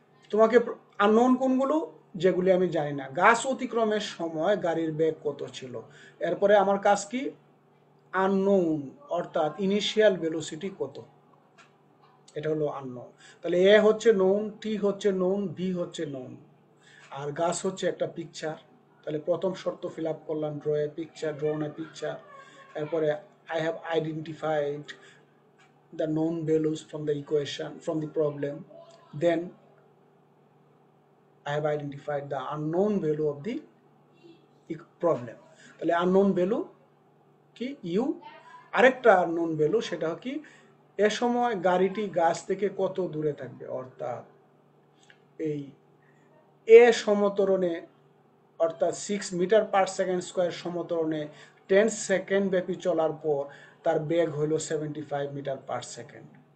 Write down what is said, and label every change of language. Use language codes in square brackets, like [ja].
[bn] তোমাকে আননোন কোনগুলো, যেগুলি আমি জানি না। গাছ অতিক্রমের সময় গাড়ির বেগ কত ছিল, এরপরে আমার কাজ কি, আননোন অর্থাৎ ইনিশিয়াল ভেলোসিটি কত, এটা হলো আননোন। তাহলে এ হচ্ছে নোন, টি হচ্ছে নোন, ভি হচ্ছে নোন, আর গাছ হচ্ছে একটা পিকচার। তাহলে প্রথম শর্ত ফিল আপ করলাম, [en] Draw a picture, drawn a picture. এরপরে I have identified the known values from the equation, from the problem. Then I have identified the unknown value of the problem. [bn] তাহলে unknown value কি, you. আরেকটা unknown value সেটা কি, এ সময় গাড়িটি গাছ থেকে কত দূরে থাকবে, অর্থাৎ এই এ সমতরণে, অর্থাৎ 6 metre per second square সমতরণে 10 second ব্যাপী চলার পর তার বেগ হলো 75 মিটার পার সেকেন্ড।